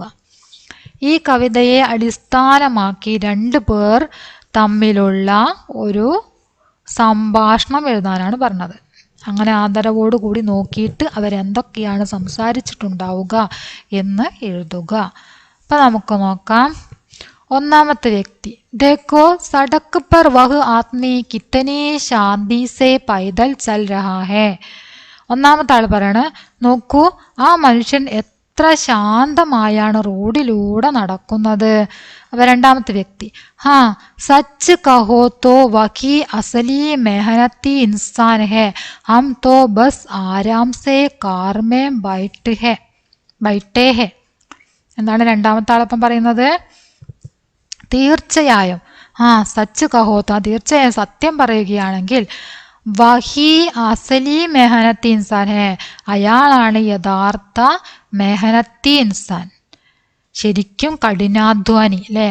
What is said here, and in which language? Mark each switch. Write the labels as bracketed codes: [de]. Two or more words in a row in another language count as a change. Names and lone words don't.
[ml] ഈ കവിതയെ അടിസ്ഥാനമാക്കി രണ്ടു പേർ തമ്മിലുള്ള ഒരു സംഭാഷണം എഴുതാനാണ് പറഞ്ഞത്. അങ്ങനെ ആദരവോട് കൂടി നോക്കിയിട്ട് അവരെന്തൊക്കെയാണ് സംസാരിച്ചിട്ടുണ്ടാവുക എന്ന് എഴുതുക. അപ്പൊ നമുക്ക് നോക്കാം. ഒന്നാമത്തെ വ്യക്തി, [hi] देखो सड़क पर वह आदमी कितनी शांति से पैदल चल रहा है. [ml] ഒന്നാമത്തെ ആൾ പറയാണ്, നോക്കൂ ആ മനുഷ്യൻ എത്ര ശാന്തമായാണ് റോഡിലൂടെ നടക്കുന്നത്. അപ്പൊ രണ്ടാമത്തെ വ്യക്തി, [hi] हाँ सच कहो तो वही असली मेहनती इंसान है, हम तो बस आराम से कार में बैठे हैं. [ml] എന്താണ് രണ്ടാമത്തെ ആളപ്പം പറയുന്നത്? തീർച്ചയായും, [hi] सच कहो तो, [ml] തീർച്ചയായും സത്യം പറയുകയാണെങ്കിൽ, [hi] वही असली मेहनती इंसान है, [ml] അയാളാണ് യഥാർത്ഥ [hi] मेहनती इंसान, [ml] ശരിക്കും കഠിനാധ്വാനി അല്ലേ?